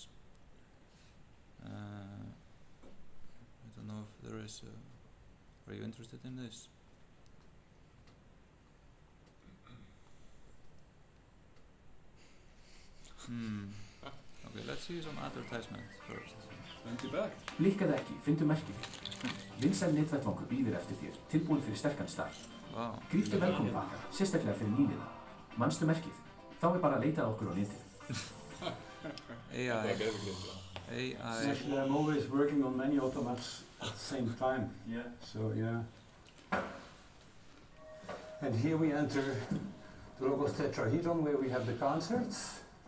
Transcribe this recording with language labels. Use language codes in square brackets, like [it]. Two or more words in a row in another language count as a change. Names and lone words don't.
[en] I don't know if there is. Are you interested in this? Okay, let's see some advertisement first. [is] Blikkaðu ekki, fyndu merkið. Vinsæl netvettvangur bíður eftir þér, tilbúin fyrir sterkan stað. Gríptu velkomupakka, sérstaklega fyrir nýliða. Manstu merkið? Þá bara að leita að okkur á netinu. [en] Actually, I'm always working on many automats at the same time. Yeah. So yeah. And here we enter the Logos tetrahedron where we have the concerts.